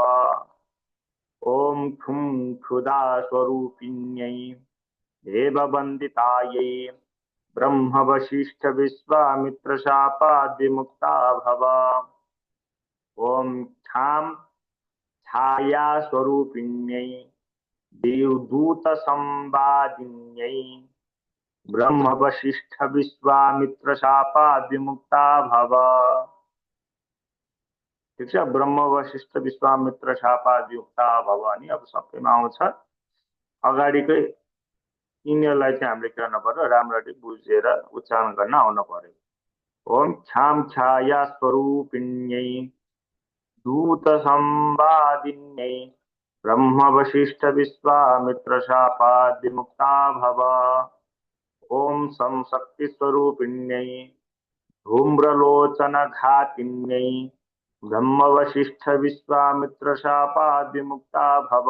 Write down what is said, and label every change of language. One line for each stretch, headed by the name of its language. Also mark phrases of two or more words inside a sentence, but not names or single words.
Sanskrit: ओम ठुं क्षुधास्वरूपिण्यै देववन्दितायै ब्रह्म वशिष्ठ विश्वामित्र शापादिमुक्ता भव। ओम क्षां छाया स्वरूपिण्यै देवदूत संवादिन्यै ब्रह्म वशिष्ठ विश्वामित्र शापादिमुक्ता भव।
Nepali: ठिक छ,
Sanskrit: ब्रह्म वशिष्ठ विश्वामित्र शापादिमुक्ता भव
Nepali: अनि अब सबैमा आउँछ। अगाडिकै यिनीहरूलाई चाहिँ हामीले के गर्नु पर्यो, राम्ररी बुझेर उच्चारण गर्न आउनु पर्यो।
Sanskrit: ओम क्षां छाया स्वरूपिण्यै दूत संवादिन्यै ब्रह्म वशिष्ठ विश्वामित्र शापादिमुक्ता भव। ओम सं शक्ति स्वरूपिण्यै धूम्रलोचन घातिन्यै ब्रह्म वशिष्ठ विश्वामित्र शापादिमुक्ता भव।